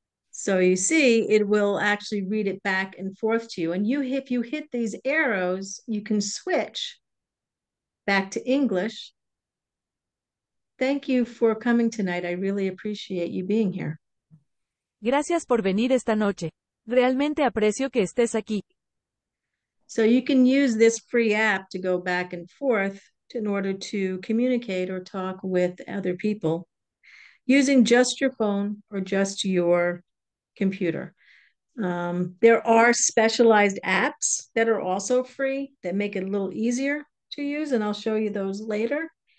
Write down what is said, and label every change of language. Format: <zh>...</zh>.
<en>So you see, it will actually read it back and forth to you. And if you hit these arrows, you can switch back to English. Thank you for coming tonight. I really appreciate you being here.</en> <es>Gracias por venir esta noche. Realmente aprecio que estés aquí.</es> <en>So you can use this free app to go back and forth in order to communicate or talk with other people using just your phone or just your computer. There are specialized apps that are also free that make it a little easier to use, and I'll show you those later.</en>